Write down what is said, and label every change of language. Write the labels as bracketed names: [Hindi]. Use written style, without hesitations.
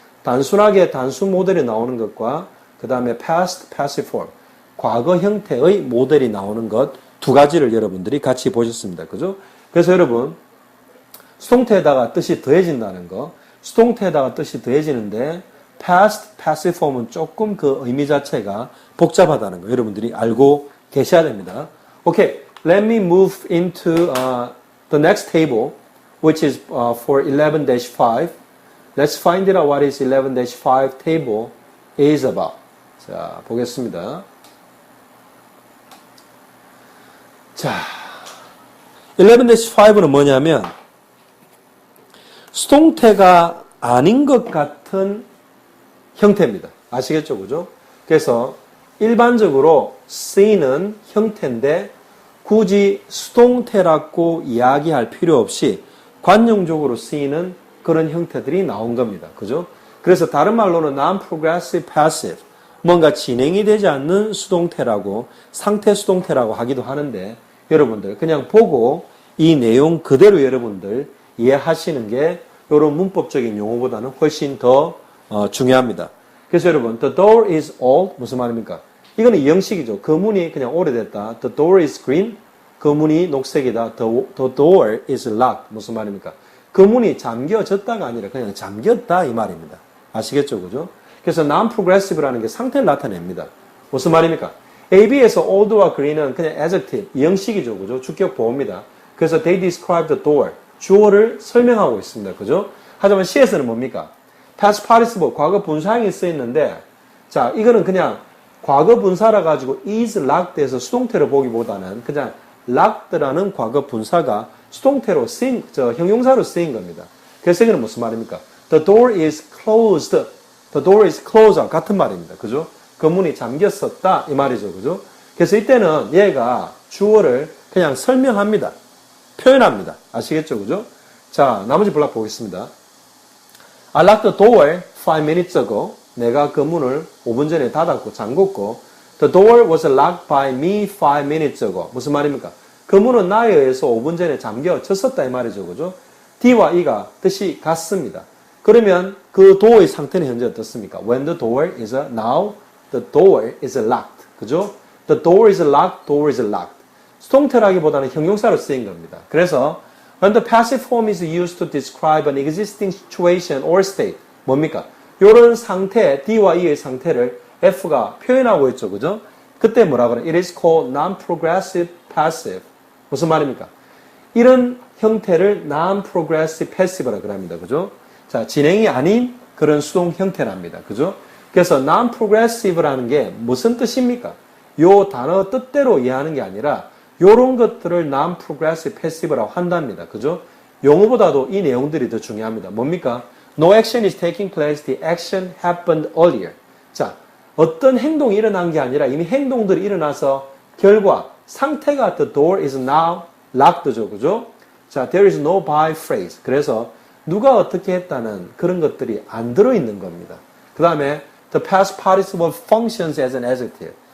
[Korean] 단순하게 단수 모델이 나오는 것과 그 다음에 past passive form, 과거 형태의 모델이 나오는 것 두 가지를 여러분들이 같이 보셨습니다. 그죠? 그래서 여러분 수동태에다가 뜻이 더해진다는 거. 수동태에다가 뜻이 더해지는데 past, passive form은 조금 그 의미 자체가 복잡하다는 거 여러분들이 알고 계셔야 됩니다. [English] Okay, let me move into the next table, which is for 11-5. Let's find out what is 11-5 table is about. [Korean] 자, 보겠습니다. 자, 11-5는 뭐냐면 수동태가 아닌 것 같은 형태입니다. 아시겠죠? 그죠? 그래서 일반적으로 쓰이는 형태인데 굳이 수동태라고 이야기할 필요 없이 관용적으로 쓰이는 그런 형태들이 나온 겁니다. 그죠? 그래서 다른 말로는 non-progressive passive, 뭔가 진행이 되지 않는 수동태라고, 상태 수동태라고 하기도 하는데 여러분들 그냥 보고 이 내용 그대로 여러분들 이해하시는 게 이런 문법적인 용어보다는 훨씬 더 중요합니다. 그래서 여러분, [English] the door is old, [Korean] 무슨 말입니까? 이거는 이형식이죠. 그 문이 그냥 오래됐다. [English] The door is green, [Korean] 그 문이 녹색이다. [English] The door is locked, [Korean] 무슨 말입니까? 그 문이 잠겨졌다가 아니라 그냥 잠겼다 이 말입니다. 아시겠죠? 그죠? 그래서 non-progressive라는 게 상태를 나타냅니다. 무슨 말입니까? AB에서 old와 green은 그냥 adjective, 이형식이죠. 그죠? 주격 보호입니다. 그래서 [English] they describe the door, [Korean] 주어를 설명하고 있습니다. 그죠? 하지만 C에서는 뭡니까? past participle, 과거 분사형이 쓰였는데, 자, 이거는 그냥 과거 분사라 가지고 is locked에서 수동태로 보기보다는 그냥 locked라는 과거 분사가 수동태로 쓰인, 형용사로 쓰인 겁니다. 그래서 이거는 무슨 말입니까? [English] The door is closed. The door is closed. [Korean] 같은 말입니다. 그죠? 그 문이 잠겼었다. 이 말이죠. 그죠? 그래서 이때는 얘가 주어를 그냥 설명합니다. 표현합니다. 아시겠죠? 그죠? 자, 나머지 블락 보겠습니다. [English] I locked the door 5 minutes ago. [Korean] 내가 그 문을 5분 전에 닫았고 잠궜고 [English] The door was locked by me 5 minutes ago. [Korean] 무슨 말입니까? 그 문은 나에 의해서 5분 전에 잠겨졌었다 이 말이죠. 그죠? D와 E가 뜻이 같습니다. 그러면 그 door의 상태는 현재 어떻습니까? [English] When the door is now, the door is locked. [Korean] 그죠? [English] The door is locked, door is locked. [Korean] 수동태라기보다는 형용사로 쓰인 겁니다. [English] 그래서 when the passive form is used to describe an existing situation or state. [Korean] 뭡니까? 이런 상태, D와 E의 상태를 F가 표현하고 있죠. 그죠? 그때 뭐라 그래? [English] It is called non-progressive passive. [Korean] 무슨 말입니까? 이런 형태를 non-progressive passive라고 합니다. 그죠? 자, 진행이 아닌 그런 수동 형태랍니다. 그죠? 그래서 non-progressive라는 게 무슨 뜻입니까? 요 단어 뜻대로 이해하는 게 아니라 요런 것들을 non-progressive passive라고 한답니다. 그죠? 용어보다도 이 내용들이 더 중요합니다. 뭡니까? [English] No action is taking place. The action happened earlier. [Korean] 자, 어떤 행동이 일어난 게 아니라 이미 행동들이 일어나서 결과, 상태가 [English] the door is now locked [Korean] 죠. [English] 그죠? 자, there is no by phrase. [Korean] 그래서 누가 어떻게 했다는 그런 것들이 안 들어있는 겁니다. 그 다음에 [English] the past participle functions as an adjective.